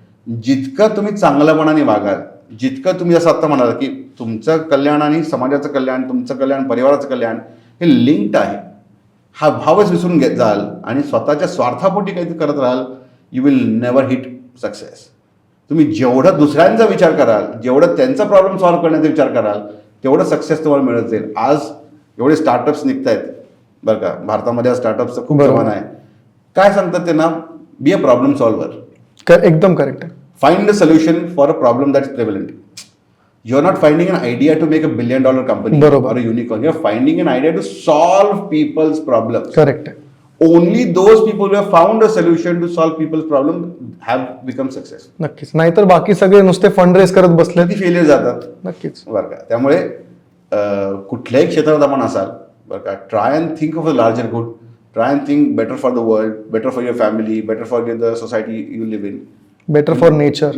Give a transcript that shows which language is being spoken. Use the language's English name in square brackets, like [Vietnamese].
[Marathi] जितकं तुम्ही चांगल्यापणाने वागाल, जितकं तुम्ही असं आता म्हणाल की तुमचं कल्याण आणि समाजाचं कल्याण, तुमचं कल्याण, परिवाराचं कल्याण हे लिंक्ड आहे, हा भावच विसरून जाल आणि स्वतःच्या स्वार्थापोटी काहीतरी करत राहाल, [English] You will never hit success. [Marathi] तुम्ही जेवढं दुसऱ्यांचा विचार कराल, जेवढं त्यांचा प्रॉब्लेम सॉल्व्ह करण्याचा विचार कराल, तेवढं सक्सेस तुम्हाला मिळत जाईल. आज एवढे स्टार्टअप्स निघत आहेत, बरं का. भारतामध्ये स्टार्टअपचं खूप बरोबर. जमाना आहे. काय सांगतात त्यांना, [English] be a problem solver, [Marathi] एकदम करेक्ट आहे. [English] find a solution for a problem that's prevalent. You're not finding an idea to make $1 billion company [Marathi] बरोबर. [English] or a unicorn. You're finding an idea to solve people's problems. [Marathi] Correct आहे. [English] Only those people who have found a solution to solve people's problem have become success. [Marathi] नक्कीच. नाहीतर बाकी सगळे नुसते fund raise करत बसले. ती फेलियर जातात. नक्कीच. बरं का. त्यामुळे कुठल्याही क्षेत्रात आपण असाल, बरं का, [English] Try and think of a larger good, try and think better for the world, better for your family, better for the society you live in, better for nature.